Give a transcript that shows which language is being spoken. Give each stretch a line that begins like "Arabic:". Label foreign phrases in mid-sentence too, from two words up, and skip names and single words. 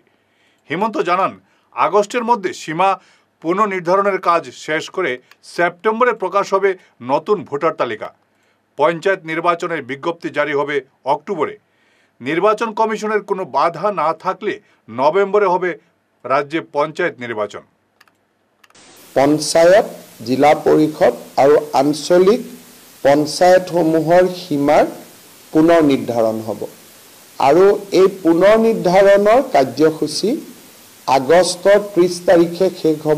Bangla: হিমন্ত জানান, আগস্টের মধ্যে সীমা পুনর্নির্ধারণের কাজ শেষ করে সেপ্টেম্বরে প্রকাশ হবে নতুন ভোটার তালিকা। পঞ্চায়েত নির্বাচনের বিজ্ঞপ্তি জারি হবে অক্টোবরে। নির্বাচন কমিশনের কোনো বাধা না থাকলে নভেম্বরে হবে রাজ্যে পঞ্চায়েত নির্বাচন।
Assamese: পঞ্চায়ত, জিলা পৰিষদ আৰু আঞ্চলিক পঞ্চায়তসমূহৰ সীমাৰ পুনৰ নিৰ্ধাৰণ হ'ব আৰু এই পুনৰ নিৰ্ধাৰণৰ কাৰ্যসূচী আগষ্টৰ 30 তাৰিখে শেষ হ'ব।